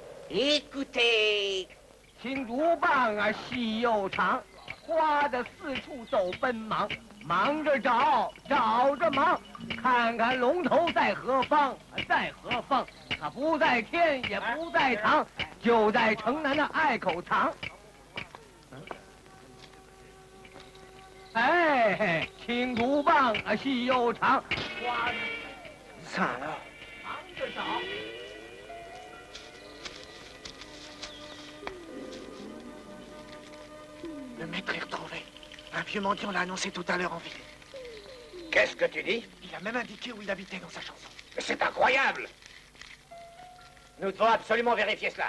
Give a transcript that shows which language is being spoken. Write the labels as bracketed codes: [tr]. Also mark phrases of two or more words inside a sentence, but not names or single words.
[fr] Écoutez， [zh] 青竹棒啊，细又长，花的四处都奔忙，忙着找，找着忙，看看龙头在何方，在何方？它不在天，也不在堂，就在城南的隘口藏。哎，青竹棒啊，细又长，花的惨了，忙着找。 [fr] Le maître est retrouvé. Un vieux mendiant l'a annoncé tout à l'heure en ville. Qu'est-ce que tu dis? Il a même indiqué où il habitait dans sa chanson. Mais c'est incroyable! Nous devons absolument vérifier cela.